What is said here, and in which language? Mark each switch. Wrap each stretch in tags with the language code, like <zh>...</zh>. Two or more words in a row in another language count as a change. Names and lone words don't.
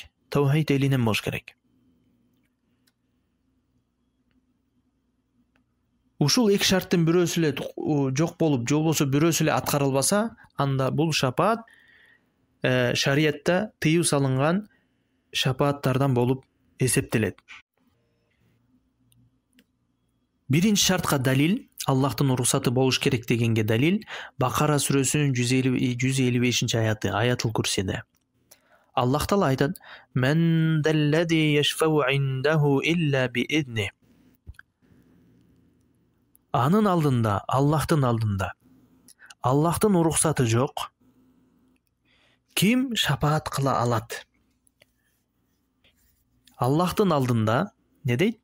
<ky>Таухид элинен болуш керек. Ушул 2 шарттын бирөөсү эле жок болуп, же болбосо бирөөсү эле аткарылбаса, анда бул шапаат шариятта тыюу салынган шапааттардан болуп эсептелет. Биринчи шартка далил, Аллахтын уруксаты болуш керек дегенге далил Бакара сүрөсүнүн 155 аяты, Аятул Курсиде. Аллах Таала айтат:</ky> <ar>"من ذا الذي يشفع عنده إلا بإذنه."</ar> <ky>Анын алдында, Аллахтын алдында Аллахтын уруксаты жок. Ким шапаат кыла алат? Аллахтын алдында не дейт?</ky>